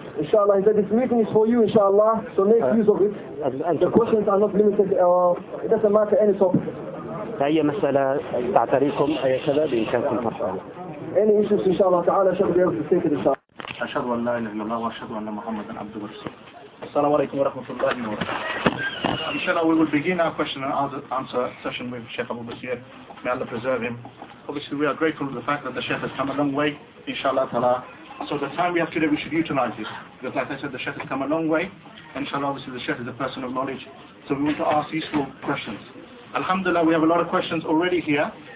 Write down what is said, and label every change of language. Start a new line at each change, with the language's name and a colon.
Arabic: إن شاء الله إذا
English: this meeting is for you
Arabic: إن شاء الله.
English: So make use of it. The questions are not limited. It doesn't matter any topic.
Arabic: أي مسألة تعتريكم أي كذا بإمكانكم تفعلها.
English: Any issues
Arabic: إن شاء الله تعالى شيخ بيرز تسكت إن شاء الله. أشهد أن لا إله إلا الله وأشهد أن محمدا عبد ورسوله. السلام عليكم ورحمة الله وبركاته. إن شاء الله
English: we will begin our question and answer session with Sheikh Abu Basir. May Allah preserve him. Obviously, we are grateful for the fact that the Sheikh has come a long way, inshallah ta'ala. So the time we have today, we should utilize it. Because like I said, the Sheikh has come a long way, inshallah, obviously the Sheikh is a person of knowledge. So we want to ask useful questions. Alhamdulillah, we have a lot of questions already here.